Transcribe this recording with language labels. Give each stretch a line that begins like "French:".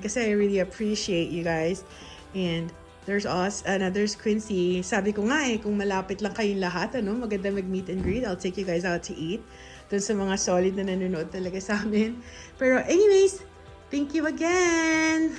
English: Kasi I really appreciate you guys. And there's there's Quincy.
Filipino: Sabi ko nga kung malapit lang kayong lahat, maganda mag-meet and greet.
English: I'll take you guys out to eat.
Filipino: Doon sa mga solid na nanonood talaga sa amin.
English: Pero anyways, thank you again.